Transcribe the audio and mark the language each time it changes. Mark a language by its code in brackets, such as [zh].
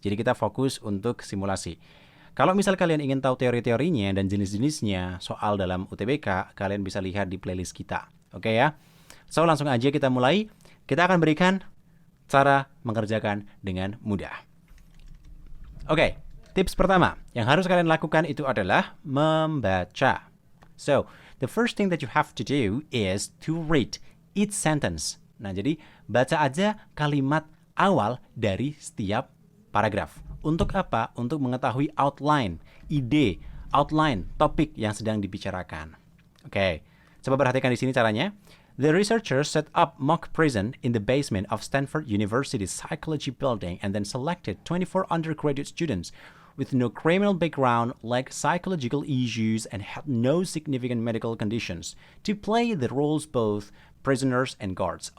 [id] Jadi kita fokus untuk simulasi. Kalau misal kalian ingin tahu teori-teorinya dan jenis-jenisnya soal dalam UTBK, kalian bisa lihat di playlist kita. Oke ya. So, langsung aja kita mulai. Kita akan berikan cara mengerjakan dengan mudah. Oke, tips pertama yang harus kalian lakukan itu adalah membaca. [en] So, the first thing that you have to do is to read each sentence. [id] Nah, jadi baca aja kalimat awal dari setiap paragraf. Untuk apa? Untuk mengetahui outline, ide, outline, topik yang sedang dibicarakan. Oke, coba perhatikan di sini caranya. [en] The researchers set up mock prison in the basement of Stanford University's psychology building and then selected 24 undergraduate students with no criminal background, lacked psychological issues, and had no significant medical conditions to play the roles both prisoners and guards.